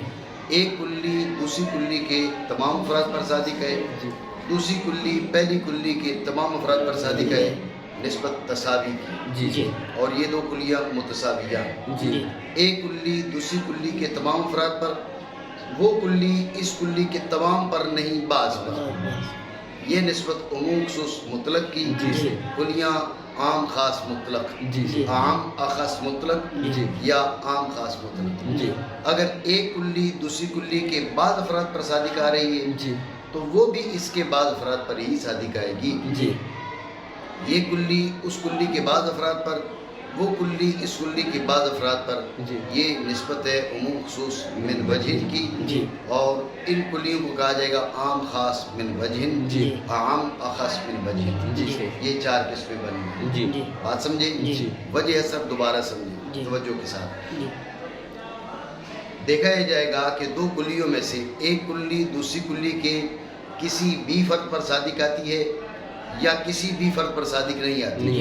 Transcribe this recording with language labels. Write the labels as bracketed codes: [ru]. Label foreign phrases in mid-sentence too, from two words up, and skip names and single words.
[ur] ایک کلی دوسری کلی کے تمام افراد پر صادق ہے، دوسری کلی پہلی کلی کے تمام افراد پر صادق ہے، نسبت تساوی کی، اور یہ دو کلیاں متساویہ ہیں۔ ایک کلی دوسری کلی کے تمام افراد پر، وہ کلی اس کلی کے تمام پر نہیں، بعض پر، یہ نسبت عموم خصوص مطلق کی، کلیاں عام خاص مطلق، عام اخص مطلق یا عام خاص مطلق۔ اگر ایک کلی دوسری کلی کے بعض افراد پر صادق آ رہی ہے تو وہ بھی اس کے بعض افراد پر ہی صادق آئے گی۔ یہ کلی اس کلی کے بعض افراد پر، وہ کلی اس کلی کے بعض افراد پر، یہ نسبت ہے عموم خصوص من وجہ کی، اور ان کلیوں کو کہا جائے گا عام خاص من وجہ، عام اخص من وجہ۔ یہ چار قسمیں بنی ہیں، بات سمجھے؟ وجہ اثر دوبارہ سمجھے توجہ کے ساتھ۔ دیکھا جائے گا کہ دو کلیوں میں سے ایک کلی دوسری کلی کے کسی بھی فرد پر صادق آتی ہے یا کسی بھی فرد پر صادق نہیں آتی.